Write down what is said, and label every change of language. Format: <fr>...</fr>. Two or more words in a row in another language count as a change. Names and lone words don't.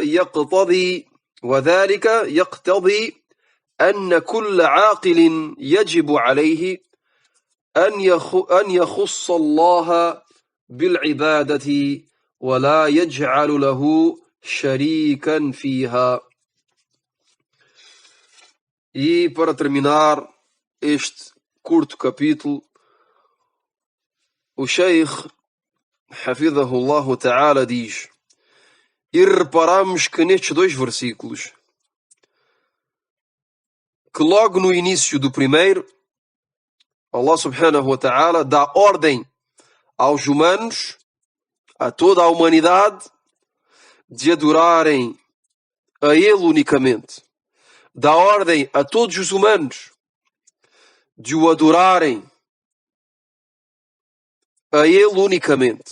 <ar>يقتضي أن كل عاقل يجب عليه أن يخص الله بالعبادة ولا يجعل له شريكا فيها.</ar> <pt>E para terminar este curto capítulo, o Sheikh</pt> <ar>حفظه الله تعالى</ar> <pt>diz: e reparamos que nestes dois versículos, que logo no início do primeiro, Allah</pt> <ar>سبحانه وتعالى</ar> <pt>dá ordem aos humanos, a toda a humanidade, de adorarem a Ele unicamente. Dá ordem a todos os humanos de o adorarem a Ele unicamente.</pt>